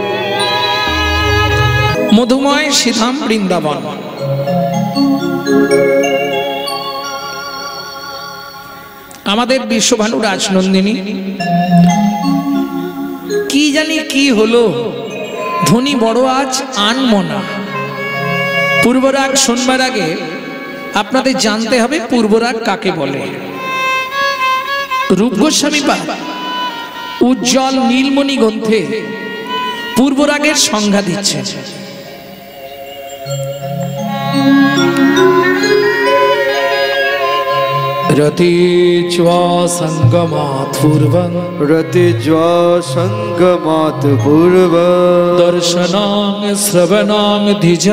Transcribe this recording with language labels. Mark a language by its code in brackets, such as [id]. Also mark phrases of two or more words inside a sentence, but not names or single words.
[bn] মধুময় শ্রীধাম বৃন্দাবন, আমাদের বিশ্বভানু রাজনন্দিনী কি জানি কি হলো, ধ্বনি বড় আজ আনমনা। পূর্বরাগ শুনবার আগে আপনাদের জানতে হবে পূর্বরাগ কাকে বলে। রূপ গোস্বামী পাদ উজ্জ্বল নীলমণি গ্রন্থে পূর্বরাগের সংজ্ঞা দিচ্ছে। [sa] रतिज्वा संगमात् पूर्वं रतिज्वा संगमात् पूर्वं दर्शनां श्रवणां द्विजा